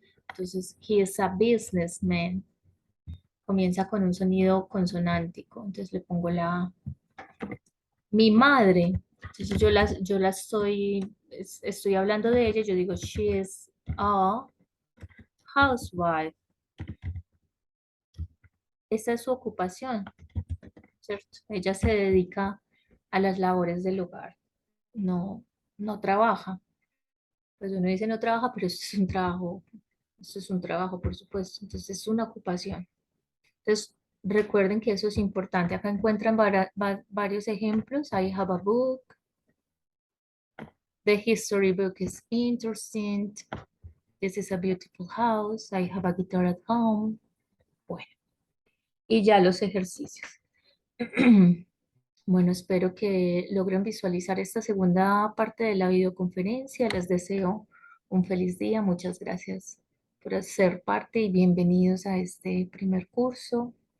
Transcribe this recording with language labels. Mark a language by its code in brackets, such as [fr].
[es] Entonces, [en] he is a businessman. [es] Comienza con un sonido consonántico. Entonces le pongo la A. Mi madre. Entonces yo la estoy hablando de ella. Yo digo, [en] she is a housewife. [es] Esa es su ocupación, ¿cierto? Ella se dedica a las labores del hogar. No, no trabaja. Pues uno dice no trabaja, pero eso es un trabajo. Eso es un trabajo, por supuesto. Entonces es una ocupación. Entonces, recuerden que eso es importante. Acá encuentran varios ejemplos. [en] I have a book. The history book is interesting. This is a beautiful house. I have a guitar at home. [es] Bueno, y ya los ejercicios. Bueno, espero que logren visualizar esta segunda parte de la videoconferencia. Les deseo un feliz día. Muchas gracias por ser parte y bienvenidos a este primer curso.